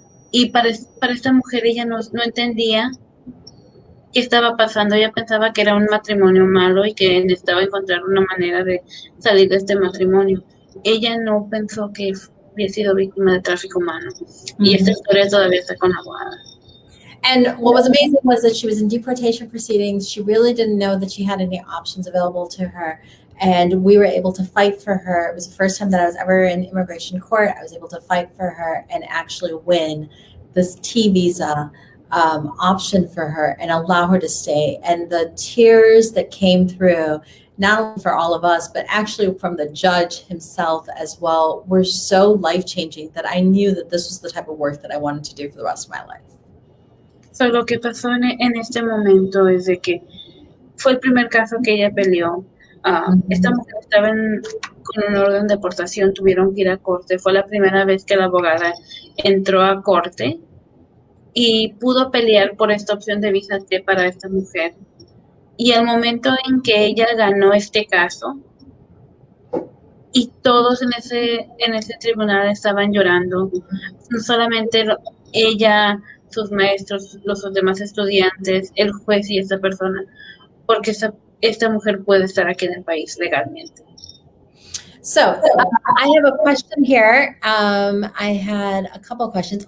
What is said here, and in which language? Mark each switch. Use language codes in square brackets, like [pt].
[es] Y para esta mujer ella no entendía qué estaba pasando. Ella pensaba que era un matrimonio malo y que necesitaba encontrar una manera de salir de este matrimonio. Ella no pensó que había sido víctima de tráfico humano. Y esta historia todavía está con la abogada. [en] And what was amazing was that she was in deportation proceedings. She really didn't know that she had any options available to her. And we were able to fight for her. It was the first time that I was ever in immigration court. I was able to fight for her and actually win this T visa option for her and allow her to stay. And the tears that came through, not only for all of us, but actually from the judge himself as well, were so life-changing that I knew that this was the type of work that I wanted to do for the rest of my life. [es] So, lo que pasó en este momento es de que fue el primer caso que ella peleó. Esta mujer estaba con un orden de deportación, tuvieron que ir a corte. Fue la primera vez que la abogada entró a corte y pudo pelear por esta opción de visa T para esta mujer. Y al momento en que ella ganó este caso, y todos en ese tribunal estaban llorando, no solamente ella, sus maestros, los demás estudiantes, el juez y esta persona, porque esta mujer puede estar aquí en el país legalmente. [en] So I have a question here. I had a couple of questions.